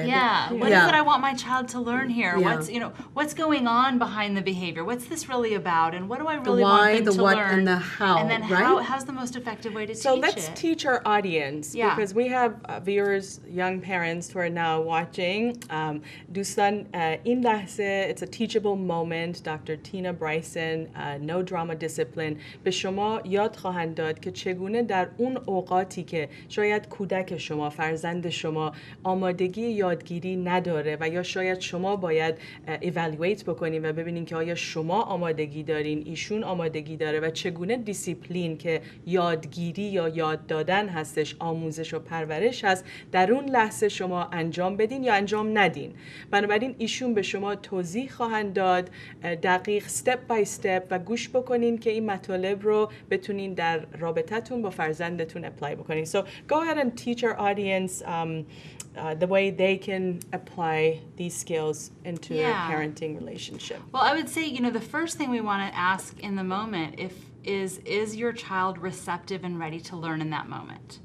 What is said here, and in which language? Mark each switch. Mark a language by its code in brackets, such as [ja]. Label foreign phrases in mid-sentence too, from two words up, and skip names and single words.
[en] What is it I want my child to learn here? What's going on behind the behavior? What's this really about? And what do I really want them to learn? The why, the what, and the how, and then how's the most effective way to teach it? So let's teach our audience because we have viewers, young parents who are now watching. [fa] دوستان این لحظه [en] it's a teachable moment. Dr. [fa] Tina Bryson, No Drama Discipline به شما یاد خواهند داد که چگونه در اون اوقاتی که شاید کودک شما، فرزند شما آمادگی یادگیری نداره و یا شاید شما باید evaluate بکنین و ببینین که آیا شما آمادگی دارین، ایشون آمادگی داره و چگونه دیسیپلین که یادگیری یا یاد دادن هستش، آموزش و پرورش هست، در اون لحظه شما انجام بدین یا انجام ندین. بنابراین ایشون به شما توضیح خواهند داد دقیق [en] step by step [fa] و گوش بکنین که این مطالب رو بتونین در رابطتون با فرزندتون اپلای بکنین. [en] So go ahead and teach our audience the way they can apply these skills into their parenting relationship. Well, I would say, the first thing we want to ask in the moment is your child receptive and ready to learn in that moment?